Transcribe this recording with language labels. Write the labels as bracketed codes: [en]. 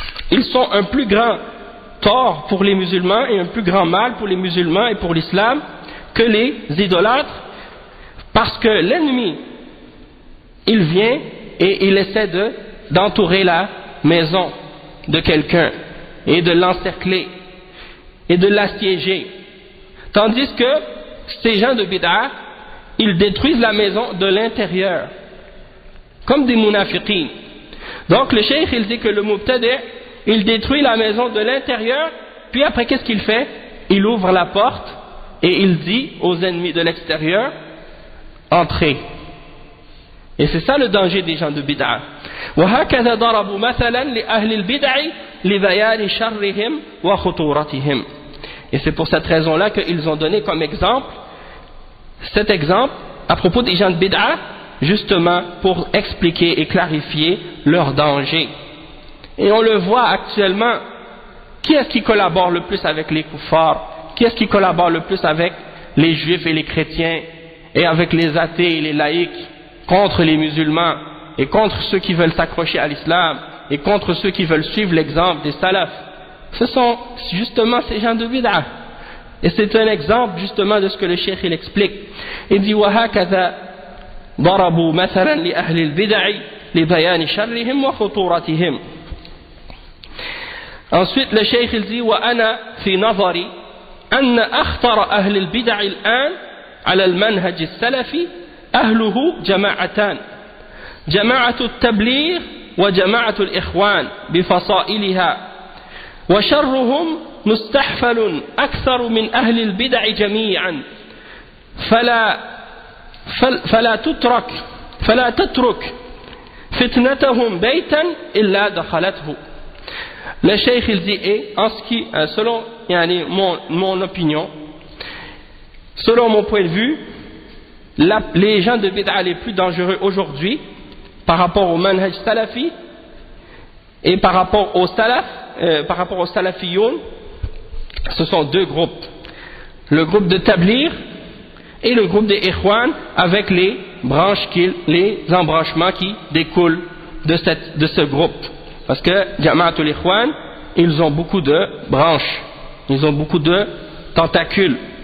[fr] Ils sont un plus grand tort pour les musulmans et un plus grand mal pour les musulmans et pour l'islam que les idolâtres, parce que l'ennemi, il vient et il essaie d'entourer la maison de quelqu'un et de l'encercler et de l'assiéger, tandis que ces gens de bid'a, ils détruisent la maison de l'intérieur comme des munafiqin. Donc le cheikh il dit que le mubtadi, il détruit la maison de l'intérieur, puis après qu'est-ce qu'il fait? Il ouvre la porte et il dit aux ennemis de l'extérieur, entrez. Et c'est ça le danger des gens de bid'a. [ar] وهكذا ضربوا مثلا لأهل البدع لبيان شرهم وخطورتهم. [fr] Et c'est pour cette raison-là qu'ils ont donné comme exemple, cet exemple à propos des gens de bid'a, justement pour expliquer et clarifier leur danger. Et on le voit actuellement, qui est-ce qui collabore le plus avec les kuffars? Qui est-ce qui collabore le plus avec les juifs et les chrétiens et avec les athées et les laïcs contre les musulmans et contre ceux qui veulent s'accrocher à l'islam et contre ceux qui veulent suivre l'exemple des salafs? Ce sont justement ces gens de bid'a. Et c'est un exemple justement de ce que le cheikh il explique. Il dit [ar] وَهَكَذَا ضَرَبُوا مَثَلًا لِأَهْلِ الْبِدَعِ لِبَيَانِ شَرِّهِمْ وَخُطُورَتِهِمْ. [fr] Ensuite le cheikh il dit [ar] وَأَنَا فِي نَظَرِي أَنَّ أَخْطَرَ أَهْلِ الْبِدَعِ الْآنِ على المنهج السلفي أهله جماعتان، جماعة التبليغ وجماعة الإخوان بفصائلها، وشرهم مستحفل أكثر من أهل البدع جميعا، فلا تترك فتنتهم بيتا إلا دخلته. [fr] Le cheikh il dit, et en ce qui, selon mon opinion, selon mon point de vue, les gens de bid'a les plus dangereux aujourd'hui par rapport au manhaj salafi et par rapport aux salafiyoun, ce sont deux groupes, le groupe de Tabligh et le groupe des Ikhwan, avec les embranchements qui découlent de ce groupe, parce que Jama'atul Ikhwan, ils ont beaucoup de branches, ils ont beaucoup de tentacules,